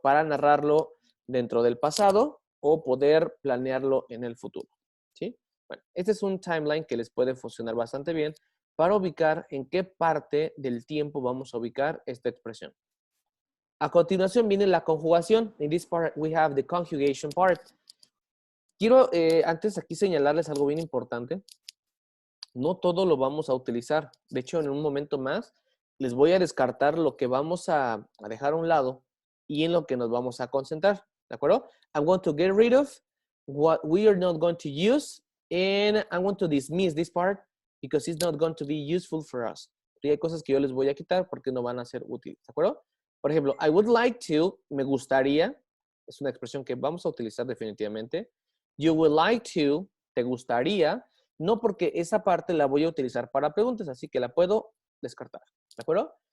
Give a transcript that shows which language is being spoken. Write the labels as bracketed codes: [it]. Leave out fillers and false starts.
[es] Para narrarlo dentro del pasado o poder planearlo en el futuro, ¿sí? Bueno, este es un timeline que les puede funcionar bastante bien para ubicar en qué parte del tiempo vamos a ubicar esta expresión. A continuación viene la conjugación. [en] In this part we have the conjugation part. [es] Quiero antes aquí señalarles algo bien importante. No todo lo vamos a utilizar. De hecho, en un momento más les voy a descartar lo que vamos a dejar a un lado y en lo que nos vamos a concentrar. ¿De acuerdo? [en] I'm going to get rid of what we are not going to use and I'm going to dismiss this part because it's not going to be useful for us. [es] Y hay cosas que yo les voy a quitar porque no van a ser útiles. ¿De acuerdo? Por ejemplo, [en] I would like to, [es] me gustaría, es una expresión que vamos a utilizar definitivamente. [en] You would like to, [es] te gustaría. No, porque esa parte la voy a utilizar para preguntas, así que la puedo descartar. ¿De acuerdo?